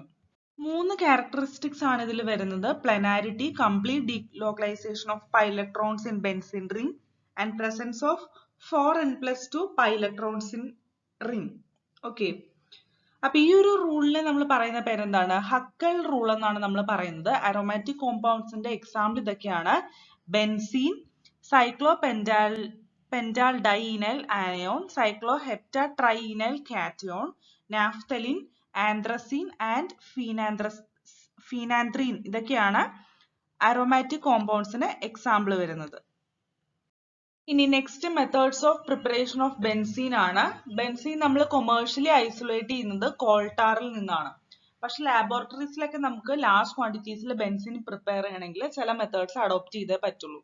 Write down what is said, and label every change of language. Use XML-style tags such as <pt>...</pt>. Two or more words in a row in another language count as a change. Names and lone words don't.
<ml>3 ക്യാരക്ടറിസ്റ്റിക്സ് ആണ് ഇതിൽ വരുന്നത്.</ml> <en>Planarity, complete delocalization of pi electrons in benzene ring and presence of 4n+2 pi electrons in ring.</en> <ml>ഓക്കെ. അപ്പൊ ഈ ഒരു റൂളിനെ നമ്മൾ പറയുന്ന പേരെന്താണ്? ഹക്കൽ റൂൾ എന്നാണ് നമ്മൾ പറയുന്നത്.</ml> <en>aromatic compoundsന്റെ</en> <ml>എക്സാമ്പിൾ ഇതൊക്കെയാണ്:</ml> <en>benzene, cyclopentaldehyde, pentyl dienal anion, cycloheptatrienal cation, naphthalene, anthracene and phenanthrene ഇതൊക്കെയാണ് aromatic compoundsന്</en> <ml>എക്സാമ്പിൾ വരുന്നത്.</ml> <en>ഇനി next methods of preparation of benzene ആണ്.</en> <ml>ബെൻസീൻ നമ്മൾ</ml> <en>commercially isolate</en> <ml>ചെയ്യുന്നത് കോൾട്ടാറിൽ നിന്നാണ്. പക്ഷെ ലാബോറട്ടറീസിലൊക്കെ നമുക്ക്</ml> <en>large quantitiesിൽ benzene prepare</en> <ml>ചെയ്യണമെങ്കിൽ ചില</ml> <en>methods adopt</en> <ml>ചെയ്തേ പറ്റുള്ളൂ.</ml>